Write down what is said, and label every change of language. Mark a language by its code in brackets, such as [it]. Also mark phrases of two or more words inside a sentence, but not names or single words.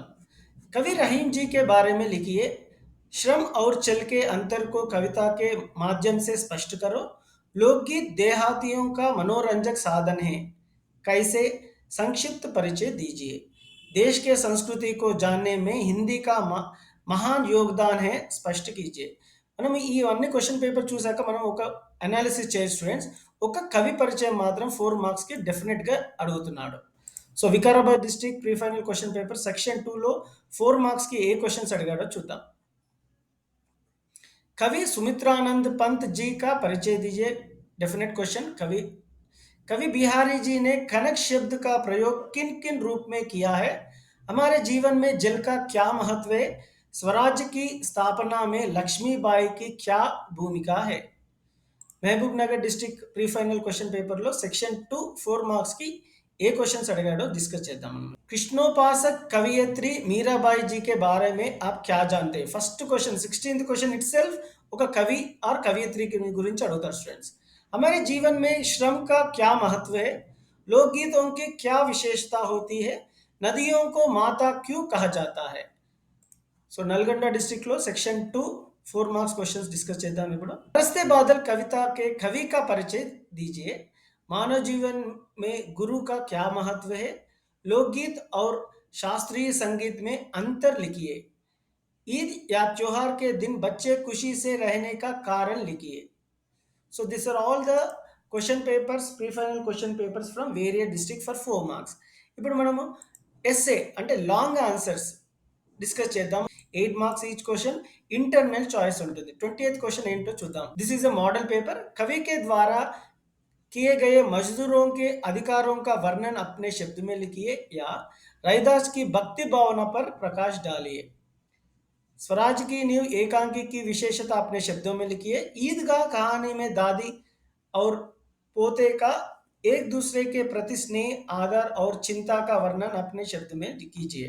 [hi] कवि रहीम जी के बारे में लिखिए. श्रम और चल के अंतर को कविता के माध्यम से स्पष्ट करो. लोकगीत देहातियों का मनोरंजक साधन है. कैसे? संक्षिप्त परिचय दीजिए. देश के संस्कृति को जानने में हिंदी का महान योगदान है, स्पष्ट कीजिए. [te] మనం ఇవన్నీ [en] question paper [te] చూసాక మనం ఒక అనాలిసిస్ చేయొచ్చు స్టూడెంట్స్. ఒక కవి పరిచయం మాత్రం 4 మార్క్స్‌కి డెఫినెట్‌గా అడుగుతున్నాడు. సో వికారాబాద్ [en] district pre final question paper section [te] 2లో 4 మార్క్స్‌కి ఏ క్వశ్చన్స్ అడిగాడో చూద్దాం. [hi] कवि सुमित्रानंद पंत जी का परिचय दीजिए. [en] definite question. [hi] कवि कवि बिहारी जी ने कनक शब्द का प्रयोग किन किन रूप में किया है? हमारे जीवन में जल का क्या महत्व है? स्वराज्य की स्थापना में लक्ष्मीबाई की क्या भूमिका है? [te] మహబూబ్ నగర్ [en] district pre final question [te] పేపర్లో సెక్షన్ 2 4 మార్క్స్‌కి ఏ క్వశ్చన్స్ అడిగాడో డిస్కస్ చేద్దాం మనం. [hi] कृष्णोपासक कवयित्री मीराबाई जी के बारे में आप क्या जानते हैं? [en] first question 16th question itself [te] ఒక [hi] कवि और कवयित्री की [te] గురించి అడుగుతారు స్టూడెంట్స్. [hi] हमारे जीवन में श्रम का क्या महत्व है? लोकगीतों की क्या विशेषता होती है? नदियों को माता क्यों कहा जाता है? [te] సో నల్గొండ డిస్ట్రిక్ట్ లో [en] section 2 4 marks questions discuss [te] చేద్దాం ఇప్పుడు. [hi] बरसते बादल कविता के कवि का परिचय दीजिए. मानव जीवन में गुरु का क्या महत्व है? लोकगीत और शास्त्रीय संगीत में अंतर लिखिए. ईद या त्योहार के दिन बच्चे खुशी से रहने का कारण लिखिए. [en] So these are all the question papers, pre-final question papers from various districts for 4 marks. [te] ఇప్పుడు మనము ఎస్సే అంటే [en] long answers discuss [te] చేద్దాం. [en] 8 marks each question. internal choice [te] ఉంటుంది. [en] 20th question [te] ఏంటో చూద్దాం. [en] this is a model paper. [hi] कवि के द्वारा किए गए मजदूरों के अधिकारों का वर्णन अपने शब्द में लिखिए या रैदास की भक्ति भावना पर प्रकाश डालिए. स्वराज की नींव एकांकी की विशेषता अपने शब्दों में लिखिए. ईदगाह कहानी में दादी और पोते का एक दूसरे के प्रति स्नेह, आदर और चिंता का वर्णन अपने शब्द में कीजिए.